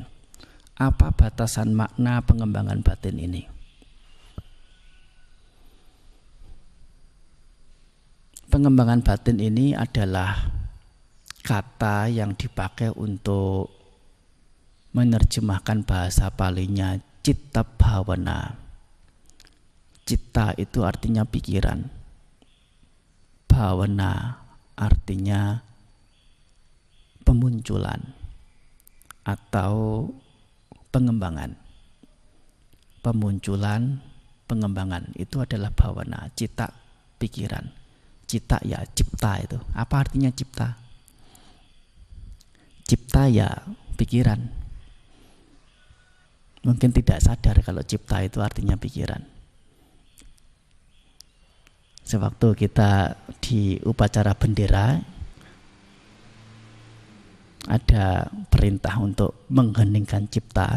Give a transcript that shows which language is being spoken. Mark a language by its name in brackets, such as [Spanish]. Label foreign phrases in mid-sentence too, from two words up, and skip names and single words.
[Indonesian] Apa batasan makna pengembangan batin ini? Pengembangan batin ini adalah kata yang dipakai untuk menerjemahkan bahasa Palinya [Pali] citta bhavana. [Indonesian] Citta itu artinya pikiran, bhavana artinya pemunculan atau pengembangan. Pemunculan, pengembangan itu adalah bhavana, citta, pikiran. Citta ya cipta itu. Apa artinya cipta? Cipta ya pikiran. Mungkin tidak sadar kalau cipta itu artinya pikiran. Sewaktu kita di upacara bendera ada perintah untuk mengheningkan cipta.